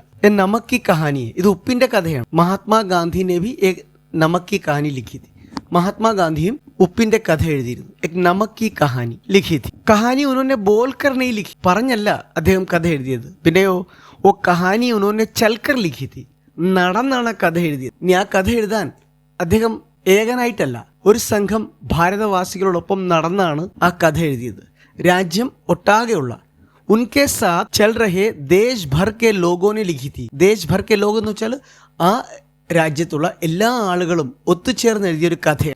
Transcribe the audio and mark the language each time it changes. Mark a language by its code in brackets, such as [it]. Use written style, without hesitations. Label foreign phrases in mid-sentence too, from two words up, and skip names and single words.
[hi] नमक की कहानी, [ml] ഇത് ഉപ്പിന്റെ കഥയാണ്. [hi] महात्मागांधी ने भी एक नमक की कहानी लिखी थी. [ml] മഹാത്മാഗാന്ധിയും ഉപ്പിന്റെ കഥ എഴുതിയിരുന്നു. [hi] एक नमक की कहानी लिखी थी. कहानी उन्होंने बोलकर नहीं लिखी, [ml] പറഞ്ഞല്ല അദ്ദേഹം കഥ എഴുതിയത്. [hi] പിന്നെയോ वो कहानी उन्होंने चलकर लिखी थी. [ml] നടന്നാണ് കഥ എഴുതിയത്. ഇനി ആ കഥ എഴുതാൻ അദ്ദേഹം ഏകനായിട്ടല്ല, ഒരു സംഘം ഭാരതവാസികളോടൊപ്പം നടന്നാണ് ആ കഥ എഴുതിയത്. രാജ്യം ഒട്ടാകെയുള്ള [hi] उनके साथ चल रहे देश भर के लोगों ने लिखी थी. देश भर के [ml] ലോകം എന്ന് വെച്ചാൽ ആ രാജ്യത്തുള്ള എല്ലാ ആളുകളും ഒത്തുചേർന്ന് എഴുതിയൊരു കഥയാണ്.